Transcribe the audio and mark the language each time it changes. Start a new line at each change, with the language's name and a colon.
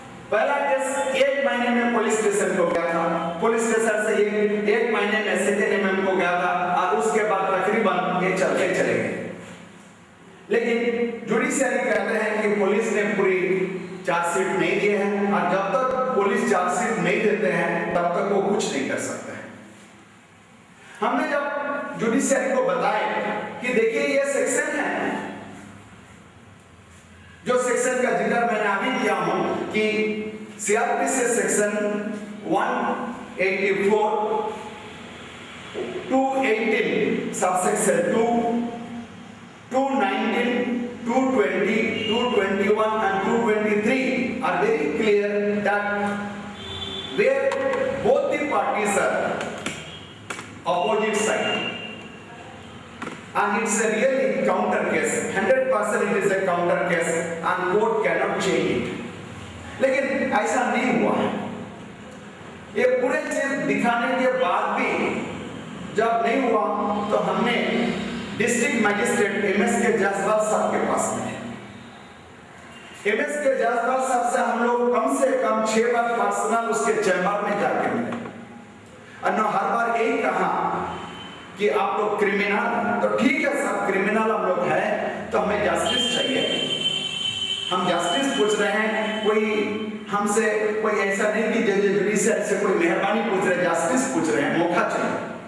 Hindi: पहला केस 1 महीने में पुलिस स्टेशन को गया था, पुलिस स्टेशन से ये 1 महीने में सेकेंड एमएम को गया था और उसके बाद तकरीबन ये चलते चले गए। लेकिन जुडिशियरी कहते हैं कि पुलिस ने पूरी चार्जशीट नहीं दी है और जब तक पुलिस चार्जशीट नहीं देते हैं तब तक वो कुछ नहीं कर सकते हैं। हमने जब जुडिशियरी को बताया कि देखिए ये सेक्शन है, जो सेक्शन का जिक्र मैंने अभी किया हूं कि CrPC section 184
English: 218 subsection 2 219 220 221 and 223 are very clear that where both the parties are opposite side and it's a really counter case, 100% it is a counter case and court cannot change it.
Hindi: लेकिन ऐसा नहीं हुआ है। ये पूरे चीज दिखाने के बाद भी जब नहीं हुआ तो हमने डिस्ट्रिक्ट मजिस्ट्रेट एमएस के जसपाल साहब के पास में, एमएस के जसपाल साहब से हम लोग कम से कम 6 बार पर्सनल उसके चैम्बर में जाके मिले और हर बार यही कहा कि आप लोग क्रिमिनल, तो ठीक है सब क्रिमिनल हम लोग हैं तो हमें जस्टिस चाहिए, हम जस्टिस पूछ रहे हैं, कोई हमसे कोई ऐसा नहीं कि जुडिशियरी से कोई मेहरबानी पूछ रहे, जस्टिस पूछ रहे हैं, मौका चाहिए।